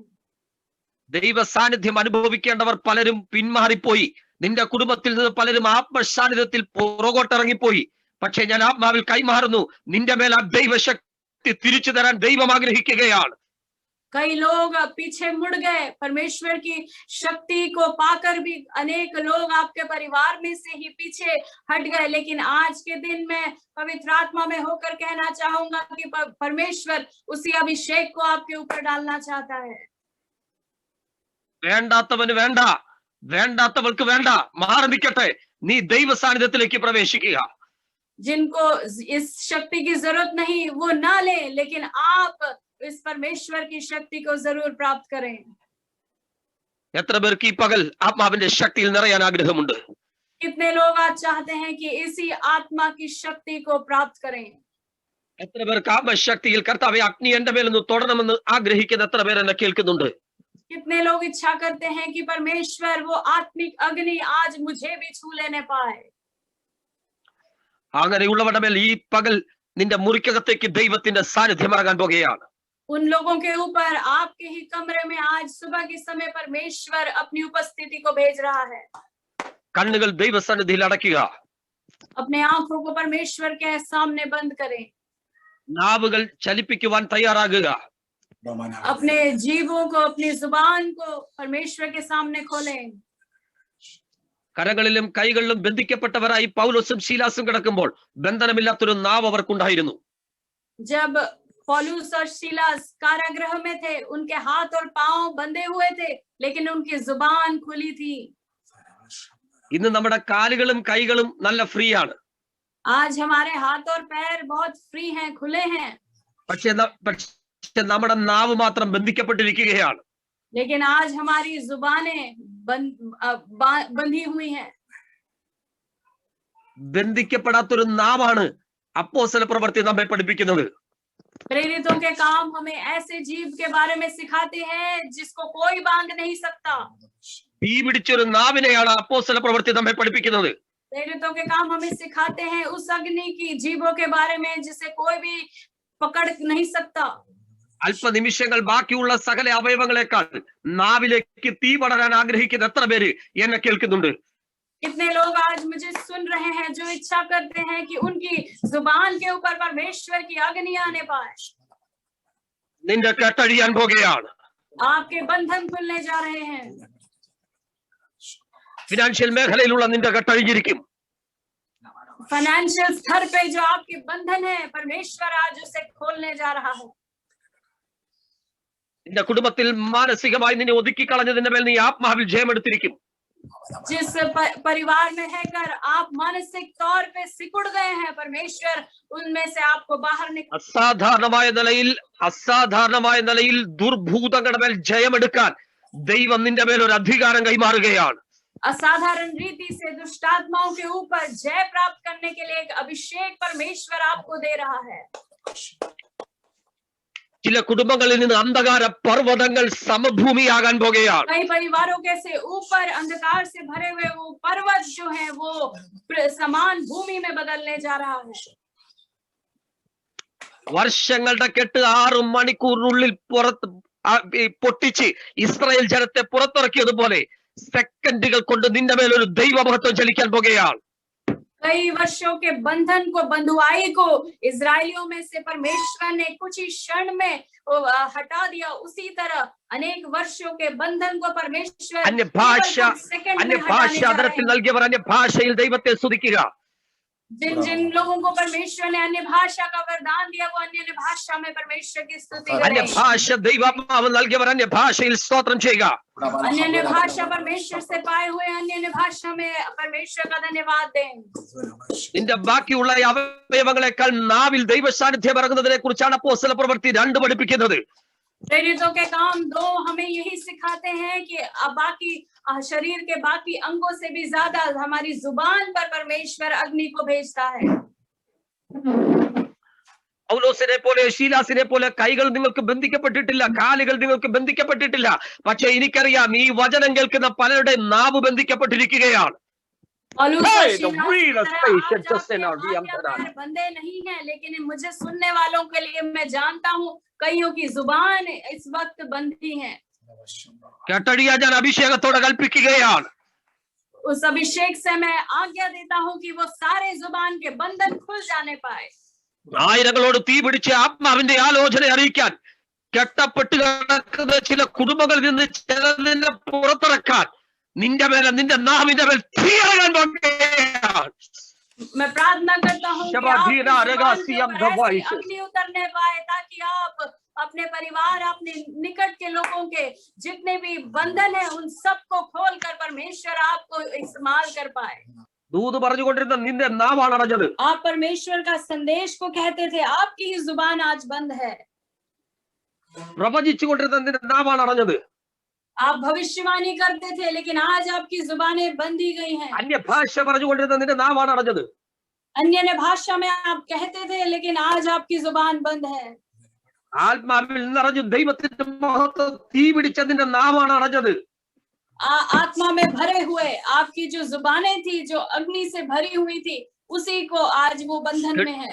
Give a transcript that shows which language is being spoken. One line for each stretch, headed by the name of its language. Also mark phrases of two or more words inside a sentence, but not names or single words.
Malayalam: ദൈവ സാന്നിധ്യം അനുഭവിക്കേണ്ടവർ പലരും പിന്മാറിപ്പോയി. നിന്റെ കുടുംബത്തിൽ നിന്ന് പലരും ആത്മസാന്നിധ്യത്തിൽ പുറകോട്ടിറങ്ങിപ്പോയി. പക്ഷെ ഞാൻ ആത്മാവിൽ കൈമാറുന്നു, നിന്റെ മേൽ ആ ദൈവശക്തി തിരിച്ചു തരാൻ ദൈവം ആഗ്രഹിക്കുകയാണ്.
Hindi: कई लोग पीछे मुड़ गए, परमेश्वर की शक्ति को पाकर भी अनेक लोग आपके परिवार में से ही पीछे हट गए. लेकिन आज के दिन में पवित्र आत्मा में होकर कहना चाहूंगा कि परमेश्वर उसी अभिषेक को आपके ऊपर डालना चाहता है.
Malayalam: വേണ്ടാത്തവന് വേണ്ട, വേണ്ടാത്തവൾക്ക് വേണ്ട, മാറി നിൽക്കട്ടെ. നീ ദൈവ സാന്നിധ്യത്തിലേക്ക് പ്രവേശിക്കുക.
Hindi: जिनको इस शक्ति की जरूरत नहीं वो ना ले, लेकिन आप इस परमेश्वर की शक्ति को जरूर प्राप्त करें.
Malayalam: എത്ര പേർക്ക് ഈ പകൽ ആത്മാവിന്റെ ശക്തിയിൽ നിറയാൻ ആഗ്രഹമുണ്ട്?
Hindi: कितने लोग आज चाहते हैं कि इसी आत्मा की शक्ति को प्राप्त करें?
Malayalam: എത്ര പേർക്ക് ആത്മശക്തിയിൽ കർത്താവേ അഗ്നി എന്റെ മേലൊന്ന് തൊടണമെന്ന് ആഗ്രഹിക്കുന്ന എത്ര പേർ എന്നെ കേൾക്കുന്നുണ്ട്?
Hindi: कितने लोग इच्छा करते हैं कि परमेश्वर वो आत्मिक अग्नि आज मुझे भी छू लेने पाए?
Malayalam: അങ്ങനെയുള്ളവരുടെ മേൽ ഈ പകൽ നിന്റെ മുറിക്കകത്തേക്ക് ദൈവത്തിന്റെ സാന്നിധ്യം ഇറങ്ങാൻ പോകുകയാണ്.
Hindi: उन लोगों के ऊपर आपके ही कमरे में आज सुबह के समय परमेश्वर अपनी उपस्थिति को भेज रहा है.
Malayalam: കണ്ണുകൾ ദൈവസന്നിധിയിൽ അടയ്ക്കുക.
Hindi: अपने आंखों को परमेश्वर के सामने बंद करें.
Malayalam: നാവുകൾ ചലിപ്പിക്കുവാൻ തയ്യാറാകുക.
Hindi: अपने जीवों को, अपनी जुबान को परमेश्वर के सामने खोलें.
Malayalam: കരങ്ങളിലും കൈകളിലും ബന്ധിക്കപ്പെട്ടവരായി പൗലോസും ശീലാസും കിടക്കുമ്പോൾ ബന്ധനമില്ലാത്തൊരു നാവ് അവർക്കുണ്ടായിരുന്നു.
Hindi: जब पौलुस और सीलास कारागृह में थे, उनके हाथ और पांव बंधे हुए थे, लेकिन उनकी जुबान खुली थी.
Malayalam: ഇന്ന് നമ്മുടെ കാലുകളും കൈകളും നല്ല ഫ്രീ ആണ്.
Hindi: आज हमारे हाथ और पैर बहुत फ्री हैं, खुले हैं.
Malayalam: പക്ഷെ നമ്മുടെ നാവ് മാത്രം ബന്ധിക്കപ്പെട്ടിരിക്കുകയാണ്.
Hindi: लेकिन आज हमारी जुबानें बंधी हुई हैं.
Malayalam: ബന്ധിക്കപ്പെടാത്തൊരു നാവാണ് അപ്പോസ്തല പ്രവൃത്തി നമ്മെ പഠിപ്പിക്കുന്നത്.
Hindi: प्रेरितों के काम हमें ऐसे जीव के बारे में सिखाते हैं जिसको कोई बांध नहीं सकता.
Malayalam: തീ പിടിച്ചൊരു നാവിനെയാണ് അപ്പോസ്തല പ്രവൃത്തി നമ്മെ പഠിപ്പിക്കുന്നത്.
Hindi: प्रेरितों के काम हमें सिखाते हैं उस अग्नि की जीवों के बारे में जिसे कोई भी पकड़ नहीं सकता.
Malayalam: അല്പനിമിഷങ്ങൾ ബാക്കിയുള്ള സകല അവയവങ്ങളെക്കാൾ നാവിലേക്ക് തീ പടരാൻ ആഗ്രഹിക്കുന്ന എത്ര പേര് എന്നെ കേൾക്കുന്നുണ്ട്?
Hindi: कितने लोग आज मुझे सुन रहे हैं जो इच्छा करते हैं कि उनकी जुबान के ऊपर परमेश्वर की अग्नि आने पाए.
Malayalam: നിന്റെ കെട്ടഴിയാൻ പോകുകയാണ്.
Hindi: आपके बंधन खुलने जा रहे हैं.
Malayalam: ഫിനാൻഷ്യൽ മേഖലയിലുള്ള നിന്റെ കെട്ടഴിഞ്ഞിരിക്കും.
Hindi: फाइनेंशियल स्तर पे जो आपके बंधन है, परमेश्वर आज उसे खोलने जा रहा है.
Malayalam: നിന്റെ കുടുംബത്തിൽ മാനസികമായി നിന്നെ ഒതുക്കി കളഞ്ഞതിന്റെ മേൽ നീ ആത്മാവിൽ ജയമെടുത്തിരിക്കും.
Hindi: जिस परिवार में रहकर आप मानसिक तौर पे सिकुड़ गए हैं, परमेश्वर उनमें से आपको बाहर निकाल.
Malayalam: അസാധാരണമായ നിലയിൽ ദുർഭൂതങ്ങളുടെ മേൽ ജയമെടുക്കാൻ ദൈവം നിന്റെ മേൽ ഒരു അധികാരം കൈമാറുകയാണ്.
Hindi: असाधारण रीति से दुष्टात्माओं के ऊपर जय प्राप्त करने के लिए एक अभिषेक परमेश्वर आपको दे रहा है.
Malayalam: ചില കുടുംബങ്ങളിൽ നിന്ന് അന്ധകാര പർവ്വതങ്ങൾ സമഭൂമിയാകാൻ പോകുകയാണ്.
Hindi: कई परिवारों के से ऊपर अंधकार से भरे हुए वो पर्वत जो है वो समान भूमि में बदलने जा रहा है.
Malayalam: വർഷങ്ങളുടെ കെട്ട് 6 മണിക്കൂറിനുള്ളിൽ പൊട്ടിച്ച് ഇസ്രായേൽ ജനത്തെ പുറത്തിറക്കിയതുപോലെ സെക്കൻഡുകൾ കൊണ്ട് നിന്റെ മേൽ ഒരു ദൈവമഹത്വം ചലിക്കാൻ പോകുകയാണ്.
Hindi: कई वर्षों के बंधन को, बंधुआई को इजरायलियों में से परमेश्वर ने कुछ ही क्षण में हटा दिया. उसी तरह अनेक वर्षों के बंधन को परमेश्वर
Malayalam: അന്യഭാഷ അതരത്തിൽ നൽകിയവർ അന്യഭാഷയിൽ ദൈവത്തെ സ്തുതിക്കുക.
Hindi: जिन जिन लोगों को परमेश्वर ने अन्य भाषा का वरदान दिया वो अन्य भाषा में परमेश्वर की स्तुति अन्य करें।
Malayalam: ഭാഷ ദൈവാത്മാവ് നൽകിയവർ अन्य ഭാഷയിൽ സ്തോത്രം ചെയ്യുക.
Hindi: अन्य भाषा परमेश्वर से पाए हुए अन्य भाषा में परमेश्वर का धन्यवाद दें।
Malayalam: നിന്റെ ബാക്കിയുള്ള അവയവങ്ങളെക്കാൾ നാവിൽ ദൈവ സാന്നിധ്യം ഇറങ്ങുന്നതിനെ കുറിച്ചാണ് അപ്പോസ്തല പ്രവൃത്തി 2 പഠിപ്പിക്കുന്നത്.
Hindi: प्रेरितों के काम 2 हमें यही सिखाते हैं कि बाकी शरीर के बाकी अंगों से भी ज्यादा हमारी जुबान पर परमेश्वर अग्नि को भेजता है।
Malayalam: പൗലോസിനെ പോലെ ശീലാസിനെ പോലെ കൈകൾ നിങ്ങൾക്ക് ബന്ധിക്കപ്പെട്ടിട്ടില്ല, കാലുകൾ നിങ്ങൾക്ക് ബന്ധിക്കപ്പെട്ടിട്ടില്ല. പക്ഷെ എനിക്കറിയാം ഈ വചനം കേൾക്കുന്ന പലരുടെ നാവ് ബന്ധിക്കപ്പെട്ടിരിക്കുകയാണ്.
Hindi: बंधे नहीं है, लेकिन मुझे सुनने वालों के लिए मैं जानता हूँ कईयों की जुबान इस वक्त बंधी है.
Malayalam: കേട്ടടിയാ ഞാൻ അഭിഷേകത്തോടെ കൽപ്പിക്കുകയാണ്.
Hindi: उस अभिषेक से मैं आज्ञा देता हूँ कि वो सारे जुबान के बंधन खुल जाने पाए.
Malayalam: ആയിരങ്ങളോട് തീ പിടിച്ച് ആത്മാവിന്റെ ആലോചന അറിയിക്കാൻ കെട്ടപ്പെട്ട് കിടക്കുന്ന ചില കുടുംബങ്ങളിൽ നിന്ന് ചിലതിനെ പുറത്തിറക്കാൻ നിന്റെ മേലെ നിന്റെ നാവിന്റെ മേൽ തീ ഇറങ്ങാൻ പോകുകയാണ്.
Hindi: मैं प्रार्थना करता हूँ कि अग्नि उतरने पाए ताकि आप अपने परिवार अपने निकट के लोगों के जितने भी बंधन है उन सबको खोल कर परमेश्वर आपको इस्तेमाल कर पाए.
Malayalam: ദൂത് പറഞ്ഞുകൊണ്ടിരുന്ന നിന്റെ നാവാണ് അടഞ്ഞത്.
Hindi: आप परमेश्वर का संदेश को कहते थे, आपकी ही जुबान आज बंद है.
Malayalam: പ്രവചിച്ചുകൊണ്ടിരുന്ന നിന്റെ നാവാണ് അടഞ്ഞത്.
Hindi: आप भविष्यवाणी करते थे लेकिन आज आपकी जुबानें बंद ही गई हैं.
Malayalam: अन्य ഭാഷ പറഞ്ഞുകൊണ്ടിരുന്ന നിന്റെ നാവാണ് അടഞ്ഞത്.
Hindi: अन्य भाषा में आप कहते थे लेकिन आज आपकी जुबान बंद है.
Malayalam: ആത്മാവിൽ നിറഞ്ഞു ദൈവത്തിന്റെ മഹത്വം തീ പിടിച്ച നിന്റെ നാവാണ് അടഞ്ഞത്.
Hindi: आत्मा में भरे हुए आपकी जो जुबानें थी जो अग्नि से भरी हुई थी उसी को आज वो बंधन में है.